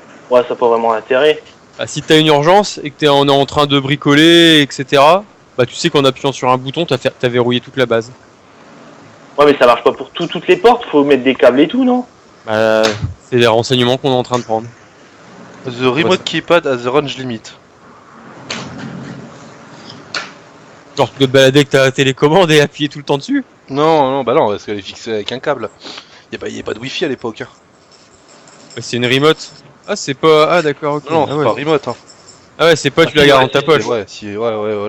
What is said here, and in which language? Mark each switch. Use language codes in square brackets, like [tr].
[fr] Ouais, ça n'a pas vraiment intérêt. Ah, si t'as une urgence et que on est en train de bricoler, etc., bah tu sais qu'en appuyant sur un bouton, t'as verrouillé toute la base. Ouais, mais ça marche pas pour toutes les portes. Faut mettre des câbles et tout, non? Bah, c'est les renseignements qu'on est en train de prendre. [en] The remote keypad has the range limit. [fr] Genre, tu dois te balader avec ta télécommande et appuyer tout le temps dessus. Non, bah non, parce qu'elle est fixée avec un câble. Y a pas de wifi à l'époque. Hein. Bah, c'est une remote. Ah, c'est pas. Ah, d'accord, ok. Non, ah, c'est ouais. pas remote. Hein. Ah ouais, c'est pas, tu la gardes dans ta poche. Ouais, voilà.